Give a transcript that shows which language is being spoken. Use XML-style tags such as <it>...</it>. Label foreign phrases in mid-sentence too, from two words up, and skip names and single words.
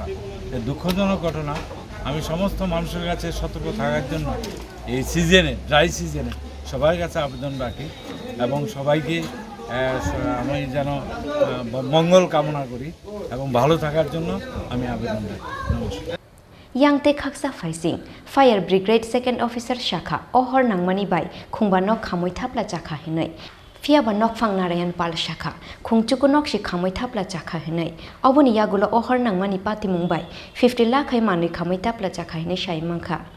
<bn>দুঃখজনক ঘটনা। আমি সমস্ত মানুষের কাছে সতর্ক থাকার জন্য এই সিজনে, ড্রাই সিজনে সবার কাছে আবেদন রাখি এবং সবাইকে আমি যেন মঙ্গল কামনা করি এবং ভালো থাকার জন্য আমি আবেদন রাখি। নমস্কার।</bn> <trp>Yangte khaksa faising</trp> <en>fire brigade second officer</en> <trp>shakha ohor nangmani bai khungba nok khamoi thapla jakha hinai fiaba nok phang Narayan Pal shakha khungchuku nok shi khamoi thapla jakha hinai oboni yagulo ohor nangmani pati mumbai 50 lakh hai manui khamoi thapla jakha hinai shai mangkha</trp>